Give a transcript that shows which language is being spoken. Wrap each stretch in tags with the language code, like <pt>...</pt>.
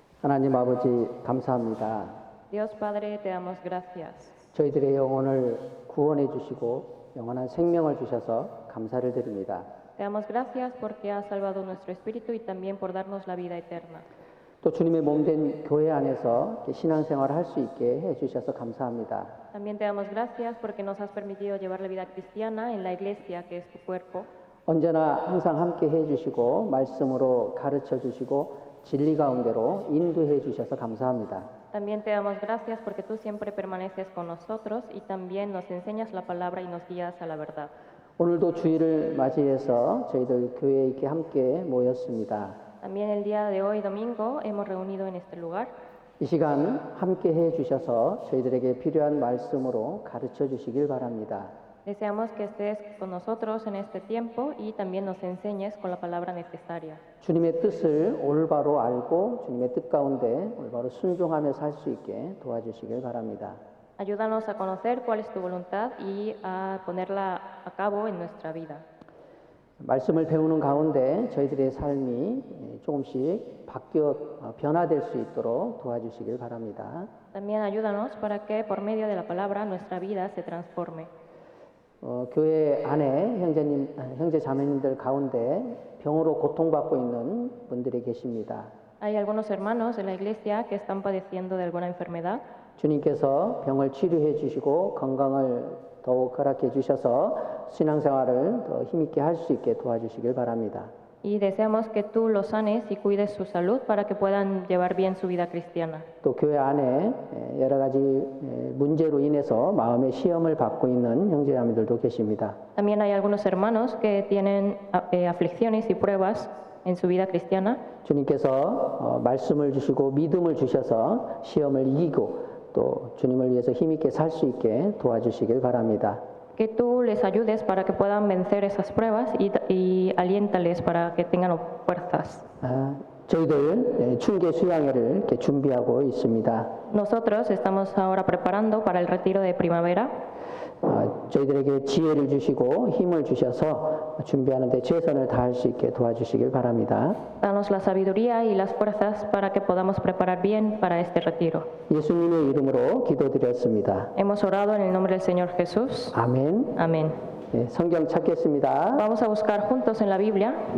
<ko>하나님 아버지 감사합니다.</ko> <es>Dios Padre, te damos gracias.</es> <ko>저희들의 영혼을 구원해 주시고 영원한 생명을 주셔서 감사를 드립니다.</ko> <es>Te damos gracias porque has salvado nuestro espíritu y también por darnos la vida eterna.</es> <ko>또 주님의 몸된 교회 안에서 신앙생활을 할 수 있게 해 주셔서 감사합니다.</ko> <es>También te damos gracias porque nos has permitido llevar la vida cristiana en la iglesia que es tu cuerpo.</es> <ko>언제나 항상 함께 해 주시고 말씀으로 가르쳐 주시고 진리 가운데로 인도해 주셔서 감사합니다.</ko> <es>También te damos gracias porque tú siempre permaneces con nosotros y también nos enseñas la palabra y nos guías a la verdad.</es> <ko>오늘도 주일을 맞이해서 저희들 교회에 이렇게 함께 모였습니다.</ko> <es>También el día de hoy, domingo, hemos reunido en este lugar.</es> <ko>이 시간 함께 해 주셔서 저희들에게 필요한 말씀으로 가르쳐 주시길 바랍니다.</ko> <es>Deseamos que estés con nosotros en este tiempo y también nos enseñes con la palabra necesaria.</es> <ko>주님의 뜻을 올바로 알고 주님의 뜻 가운데 올바로 순종하며 살 수 있게 도와주시길 바랍니다.</ko> <es>Ayúdanos a conocer cuál es tu voluntad y a ponerla a cabo en nuestra vida.</es> <ko>말씀을 배우는 가운데 저희들의 삶이 조금씩 변화될 수 있도록 도와주시길 바랍니다.</ko> <es>También ayúdanos para que por medio de la palabra nuestra vida se transforme.</es> <ko>교회 안에 형제 자매님들 가운데 병으로 고통받고 있는 분들이 계십니다.</ko> <es>Hay algunos hermanos en la iglesia que están padeciendo de alguna enfermedad.</es> <ko>주님께서 병을 치료해 주시고 건강을 더욱 허락해 주셔서 신앙생활을 더 힘있게 할 수 있게 도와주시길 바랍니다.</ko> <es>Y deseamos que tú los sanes y cuides su salud para que puedan llevar bien su vida cristiana.</es> <ko>또 교회 안에 여러 가지 문제로 인해서 마음의 시험을 받고 있는 형제자매들도 계십니다.</ko> <es>También hay algunos hermanos que tienen aflicciones y pruebas en su vida cristiana.</es> <ko>주님께서 말씀을 주시고 믿음을 주셔서 시험을 이기고 또 주님을 위해서 힘있게 살 수 있게 도와주시길 바랍니다.</ko> <es>Que tú les ayudes para que puedan vencer esas pruebas y aliéntales para que tengan fuerzas.</es> <ko>저희들春계 수양회를 이렇게 준비하고 있습니다.</ko> <es>Nosotros estamos ahora preparando para el retiro de primavera.</es> <ko>저희들에게 지혜를 주시고 힘을 주셔서 준비하는 데 최선을 다할 수 있게 도와주시길 바랍니다.</ko> <es>Danos la sabiduría y las fuerzas para que podamos preparar bien para este retiro.</es> <ko>예수님의 이름으로 기도드렸습니다.</ko> <es>Hemos orado en el nombre del Señor Jesús.</es> <ko>아멘.</ko> <es>Amén.</es> <ko>성경 찾겠습니다.</ko> <es>Vamos a buscar juntos en la Biblia.</es>